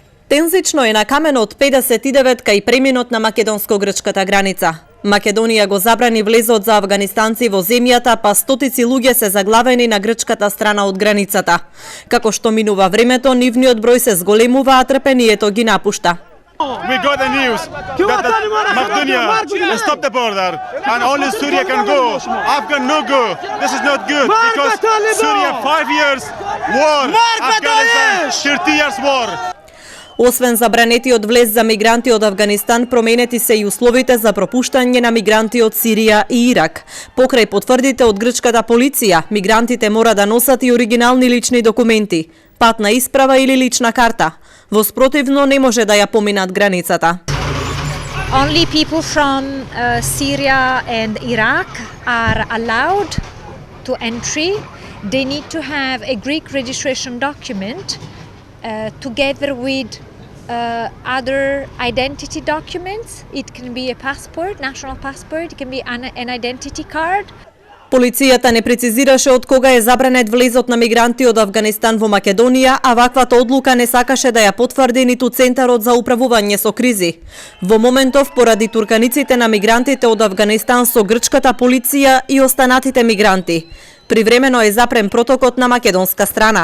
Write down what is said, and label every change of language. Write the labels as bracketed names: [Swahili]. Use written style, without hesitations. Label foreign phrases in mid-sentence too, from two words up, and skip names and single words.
[Macedonian] Тензично е на каменот 59 кај преминот на македонско-грчката граница. Македонија го забрани влезот за афганистанци во земјата, па стотици луѓе се заглавени на грчката страна од границата. Како што минува времето, нивниот број се зголемува, а трпението ги напушта. [English] We got the news that Macedonia stopped the border and only Syria can go. Afghan no go. This is not good because Syria 5 years war. Afghanistan 30 years war. [Macedonian] Освен забранетиот влез за мигранти од Авганистан, променети се и условите за пропуштање на мигранти од Сирија и Ирак. Покрај потврдите од грчката полиција, мигрантите мора да носат и оригинални лични документи, патна исправа или лична карта. Во спротивно не може да ја поминат границата. [English] Only people from Syria and Iraq are allowed to entry. They need to have a Greek registration document together with other identity documents. It can be a passport, national passport, it can be an identity card. [Macedonian] Полицијата не прецизираше од кога е забранет влезот на мигранти од Авганистан во Македонија, а ваквата одлука не сакаше да ја потврди ниту Центарот за управување со кризи. Во моментов, поради турканиците на мигрантите од Авганистан со грчката полиција и останатите мигранти, привремено е запрем протокот на македонска страна.